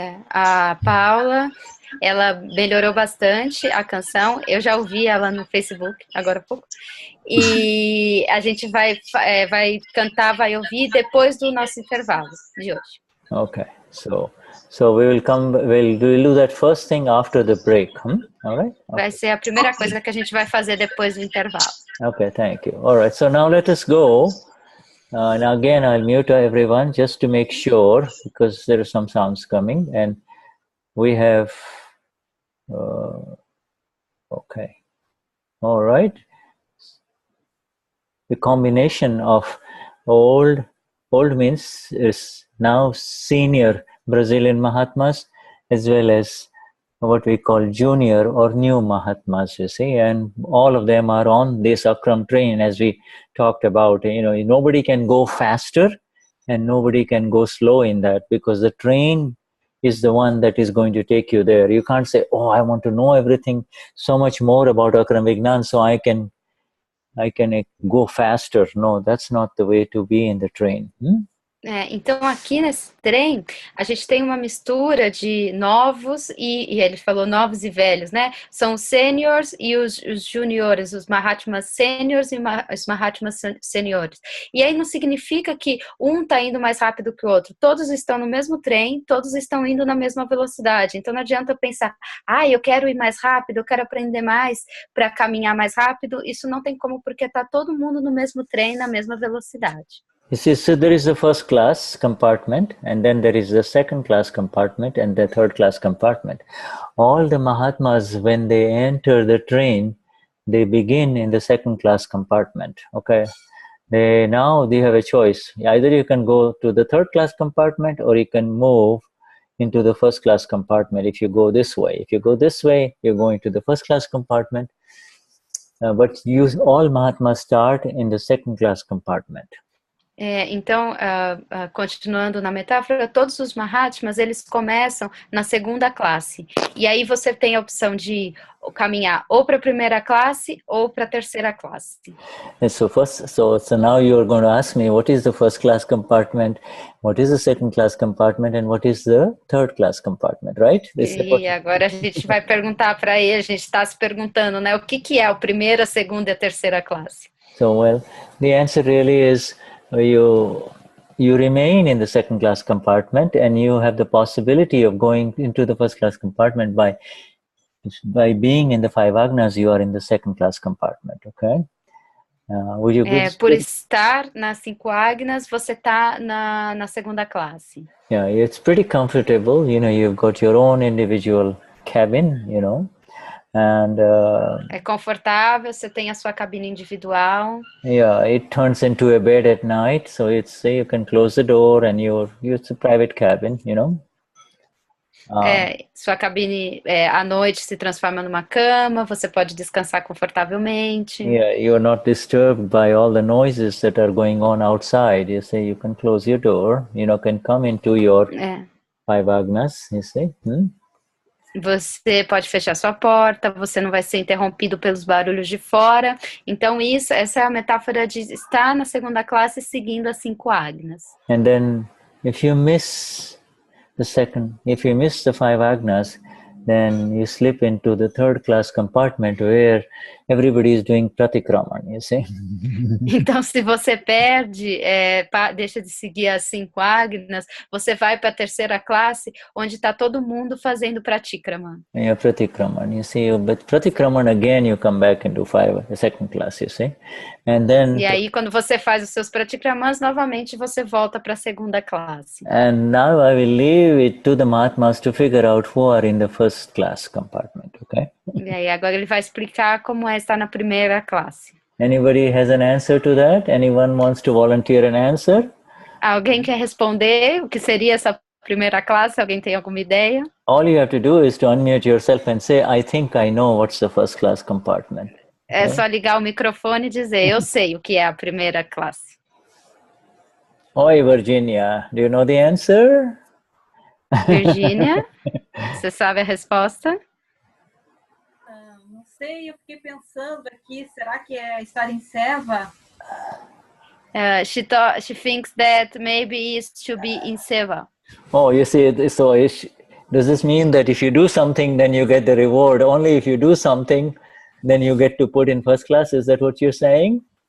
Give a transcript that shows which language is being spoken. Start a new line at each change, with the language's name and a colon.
Portuguese: A Paula, ela melhorou bastante a canção. Eu já ouvi ela no Facebook agora há pouco. E a gente vai cantar, vai ouvir depois do nosso intervalo de hoje.
English: Okay, so we'll do that first thing after the break. All right? Okay.
Portuguese: Vai ser a primeira coisa que a gente vai fazer depois do intervalo.
English: Okay, thank you. All right, so now let us go. And again, I'll mute everyone just to make sure, because there are some sounds coming, and we have. Okay. All right. The combination of old means is now senior Brazilian Mahatmas, as well as what we call junior or new Mahatmas, you see, and all of them are on this Akram train, as we talked about. Nobody can go faster and nobody can go slow in that, because the train is the one that is going to take you there. You can't say, oh, I want to know everything, so much more about Akram Vignan, so I can go faster. No, that's not the way to be in the train.
Portuguese: Então aqui nesse trem a gente tem uma mistura de novos e ele falou novos e velhos, né? São os seniors e os juniores, os Mahatmas seniors e os Mahatmas seniores. E aí não significa que um está indo mais rápido que o outro. Todos estão no mesmo trem, todos estão indo na mesma velocidade. Então não adianta pensar, eu quero ir mais rápido, eu quero aprender mais para caminhar mais rápido. Isso não tem como, porque está todo mundo no mesmo trem, na mesma velocidade.
English: You see, so there is the first class compartment, and then there is the second class compartment and the third class compartment. All the Mahatmas, when they enter the train, they begin in the second class compartment, okay? Now they have a choice. Either you can go to the third class compartment, or you can move into the first class compartment if you go this way. If you go this way, you're going to the first class compartment. But all Mahatmas start in the second class compartment.
Portuguese: Então, continuando na metáfora, todos os Mahatmas, eles começam na segunda classe. E aí você tem a opção de caminhar ou para a primeira classe ou para a terceira classe.
English: And so now you're going to ask me, what is the first class compartment, what is the second class compartment, and what is the third class compartment, right?
Portuguese: E agora a gente vai perguntar para ele, a gente está se perguntando, né, o que é o primeira, a segunda e a terceira classe?
English: So, well, the answer really is, you remain in the second class compartment, and you have the possibility of going into the first class compartment by being in the five agnas. You are in the second class compartment, okay?
Portuguese: Por estar nas 5 agnas, você está na segunda classe.
English: Yeah, it's pretty comfortable. You've got your own individual cabin, and
Portuguese: é confortável, você tem a sua cabine individual.
English: Yeah, it turns into a bed at night, so you can close the door and it's a private cabin,
Portuguese: Sua cabine à noite se transforma numa cama, você pode descansar confortavelmente.
English: Yeah, you're not disturbed by all the noises that are going on outside. You see, you can close your door, can come into your five agnas, you see.
Portuguese: Você pode fechar sua porta, você não vai ser interrompido pelos barulhos de fora. Então, essa é a metáfora de estar na segunda classe seguindo as 5 agnas.
English: And then if you miss the 5 agnas, then you slip into the third class compartment where everybody is doing pratikraman, you see.
Portuguese: Então, se você perde, deixa de seguir as 5 agnas, você vai para a terceira classe, onde está todo mundo fazendo pratikraman.
English: Yeah, pratikraman, you see, but pratikraman again you come back into the second class, you see. And then
Portuguese: E aí, quando você faz os seus pratikramans, novamente você volta para a segunda classe.
English: and now I will leave it to the Mahatmas to figure out who are in the first class compartment, okay?
Portuguese: E aí, agora ele vai explicar como é estar na primeira classe.
English: Anybody has an answer to that? Anyone wants to volunteer an answer?
Portuguese: Alguém quer responder o que seria essa primeira classe? Alguém tem alguma ideia?
English: All you have to do is to unmute yourself and say, I think I know what's the first class compartment.
Portuguese: É só ligar o microfone e dizer, eu sei o que é a primeira classe.
English: Oi, Virginia, do you know the answer?
Portuguese: Virgínia, você sabe a resposta? Não sei, eu fiquei pensando aqui, será que é estar em seva?
English: She thinks that maybe it's to be in seva. Oh, you see, does this mean that if you do something, then you get the reward? Only if you do something, then you get to put in first class? Is that what you're saying?